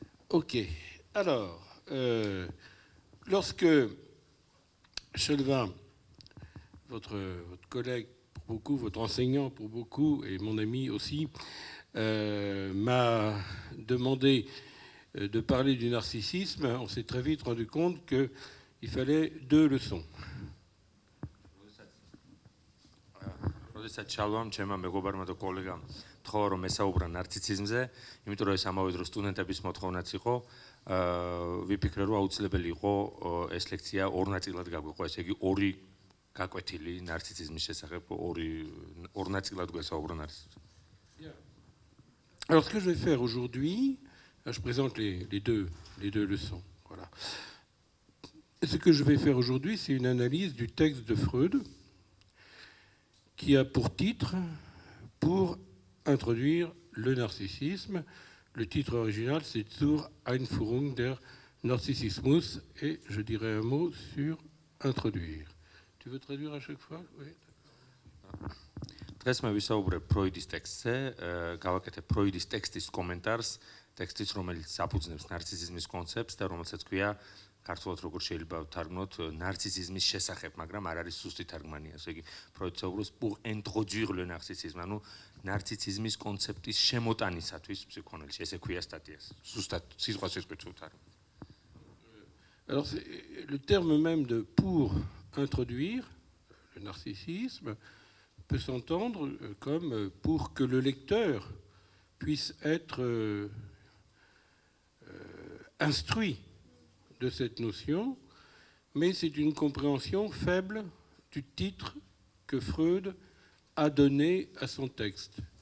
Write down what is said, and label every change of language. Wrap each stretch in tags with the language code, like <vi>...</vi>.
<fr>Ok, alors, lorsque Chelvin, votre collègue pour beaucoup, votre enseignant pour beaucoup, et mon ami aussi, m'a demandé de parler du narcissisme, on s'est très vite rendu compte qu'il fallait 2 leçons.</fr> <ka>როდესაც ჩალვამ ჩემმა მეგობარმა და კოლეგამ თქვა რომ ესაუბრა ნარციციზმზე, იმიტომ რომ ეს ამავე დროს სტუდენტების მოთხოვნაც იყო, ვიფიქრე რომ აუცილებელი იყო ეს ლექცია 2 ნაწილად გაგვიყო, ესე იგი 2 გაკვეთილი ნარციციზმის შესახებ, 2 ნაწილად გვესაუბრა ნარციციზმზე.</ka> <fr>Alors ce que je vais faire aujourd'hui, je présente les deux leçons. Voilà. Et ce que je vais faire aujourd'hui, c'est une analyse du texte de Freud qui a pour titre « Pour introduire le narcissisme ». Le titre original, c'est « Zur Einführung der Narzissmus » et je dirai un mot sur « introduire ». Tu veux traduire à chaque fois? Oui.</fr> <ka>დღეს მე ვისაუბრებ ფროიდის ტექსტზე, გავაკეთებ ფროიდის ტექსტის კომენტარს, ტექსტის, რომელიც საფუძნებს ნარცისიზმის კონცეფტს და რომელსაც ქვია ქართულად როგორ შეიძლება ვთარგმნოთ ნარცისიზმის შესახებ, მაგრამ არ არის ზუსტი თარგმანი, ასე იგი ფროიდი საუბრობს</ka> <fr>pour introduire le narcissisme,</fr> <ka>ანუ ნარცისიზმის კონცეფტის შემოტანისათვის ფსიქოანალიზში, ესე ქვია სტატიას. ზუსტად სიტყვასიტყვით ვთარგმნ.</ka> <fr>Alors le terme même de pour introduire le narcissisme peut s'entendre comme pour que le lecteur puissent être instruits de cette notion, mais c'est une compréhension faible du titre que Freud a donné à son texte.</fr>